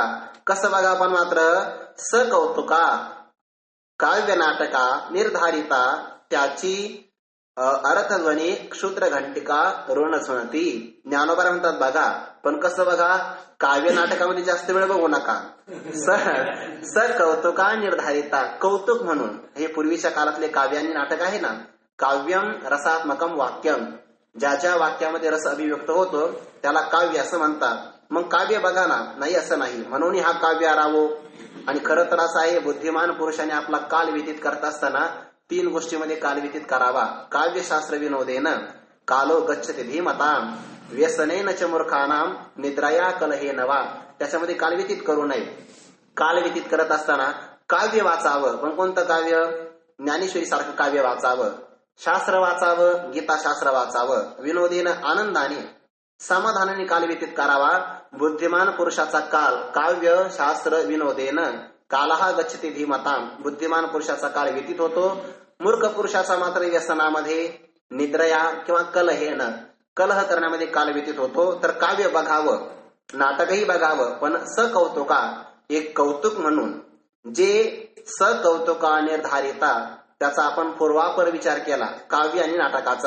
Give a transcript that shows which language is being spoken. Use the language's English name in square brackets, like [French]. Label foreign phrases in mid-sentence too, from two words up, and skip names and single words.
[Marathi] कसं बघा पण मात्र सकौतुका काव्य नाटका निर्धारिता त्याची अर्थध्वनी क्षुद्र घंटिका ऋणझुनती. ज्ञानोबा म्हणतात बघा. पण कसं बघा. काव्य नाटकामध्ये जास्त वेळ बघू नका. सकौतुका निर्धारिता कौतुक म्हणून. हे पूर्वीच्या काळातले काव्य आणि नाटक आहे ना. [Sanskrit] काव्यम रसात्मकम वाक्यम. [Marathi] ज्या ज्या वाक्यामध्ये रस अभिव्यक्त होतो त्याला काव्य असं म्हणतात. मग काव्य बघा ना. नाही असं नाही. म्हणून हा काव्य आरावो. आणि खरं तर असं आहे बुद्धिमान पुरुषाने आपला काल व्यतीत करत असताना 3 गोष्टीमध्ये काल व्यतीत करावा. [Sanskrit] काव्यशास्त्र विनोदेन कालो गच्छति धीमताम व्यसनेन च मूर्खानाम निद्राया कलहे नवा. [Marathi] त्याच्यामध्ये काल व्यतीत करू नये. काल व्यतीत करत असताना काव्य वाचावं. पण कोणतं काव्य. ज्ञानेश्वरी सारखं काव्य वाचावं. शास्त्र वाचावं. गीताशास्त्र वाचावं. विनोदेन आनंदाने समाधानाने काल व्यतीत करावा. बुद्धिमान पुरुषाचा काल [Sanskrit] काव्य शास्त्र विनोदेन कालहा गच्छति धीमताम. [Marathi] बुद्धिमान पुरुषाचा काळ व्यतीत होतो. मूर्ख पुरुषाचा मात्र व्यसनामध्ये निद्रया किंवा कलहेन कलह करण्यामध्ये काल व्यतीत होतो. तर काव्य बघावं. नाटकही बघावं. पण सकौतुका एक कौतुक म्हणून. जे सकौतुका निर्धारिता त्याचा आपण पूर्वापर विचार केला काव्य आणि नाटकाचा.